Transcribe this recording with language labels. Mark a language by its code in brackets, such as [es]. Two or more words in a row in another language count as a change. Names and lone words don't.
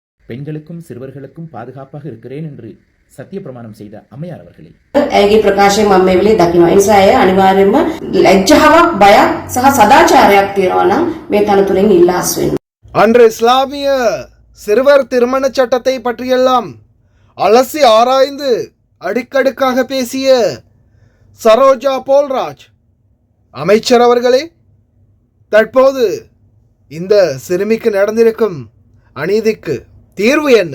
[ta] பெண்களுக்கும் சிறுவர்களுக்கும் பாதுகாப்பாக இருக்கிறேன் என்று சத்திய பிரமாணம் செய்த அம்மையார் அவர்களே. [si] ඇගේ ප්‍රකාශය මම මේ වෙලේ දකිනවා. ඒ නිසා අය අනිවාර්යයෙන්ම ලැජ්ජාවක් බයක් සහ සදාචාරයක් තියෙනවා නම් මේ තනතුරෙන් ඉල්ලාස් වෙන්න. [ta] அன்று இஸ்லாமிய சிறுவர் திருமண சட்டத்தை பற்றியெல்லாம் அலசி ஆராய்ந்து அடுக்கடுக்காக பேசிய சரோஜா போல்ராஜ் அமைச்சர் அவர்களே, தற்போது இந்த சிறுமிக்கு நடந்திருக்கும் அநீதிக்கு தீர்வு என்ன?